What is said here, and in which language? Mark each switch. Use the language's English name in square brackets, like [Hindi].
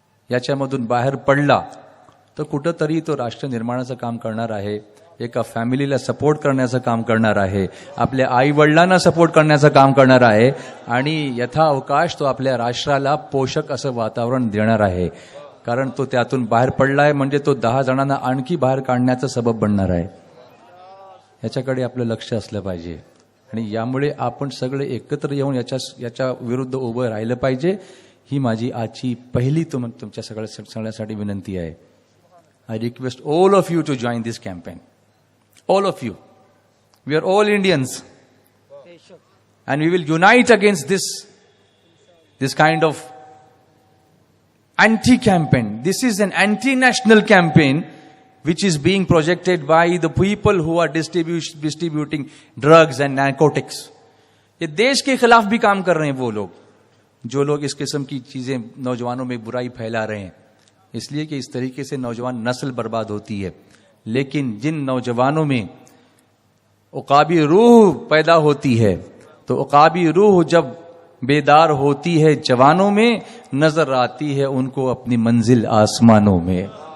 [Marathi] याच्यामधून बाहेर पडला तर कुठंतरी तो राष्ट्र निर्माणाचं काम करणार आहे, एका फॅमिलीला सपोर्ट करण्याचं काम करणार आहे, आपल्या आई वडिलांना सपोर्ट करण्याचं काम करणार आहे, आणि यथावकाश तो आपल्या राष्ट्राला पोषक असं वातावरण देणार आहे, कारण तो त्यातून बाहेर पडलाय म्हणजे तो 10 जणांना आणखी बाहेर काढण्याचा सबब बनणार आहे। याच्याकडे आपलं लक्ष असलं पाहिजे, आणि यामुळे आपण सगळे एकत्र येऊन याच्या विरुद्ध उभं राहिलं पाहिजे। ही माझी आजची पहिली तुमच्या सगळ्यासाठी विनंती आहे। [English] I request all of you to join this campaign. All of you. We are all Indians. And we will unite against this kind of anti-campaign. This is an anti-national campaign which is being projected by the people who are distributing drugs and narcotics. [Urdu] یہ دیش کے خلاف بھی کام کر رہے ہیں وہ لوگ جو لوگ اس قسم کی چیزیں نوجوانوں میں برائی پھیلا رہے ہیں، اس لیے کہ اس طریقے سے نوجوان نسل برباد ہوتی ہے۔ لیکن جن نوجوانوں میں عقابی روح پیدا ہوتی ہے، تو عقابی روح جب بیدار ہوتی ہے جوانوں میں، نظر آتی ہے ان کو اپنی منزل آسمانوں میں۔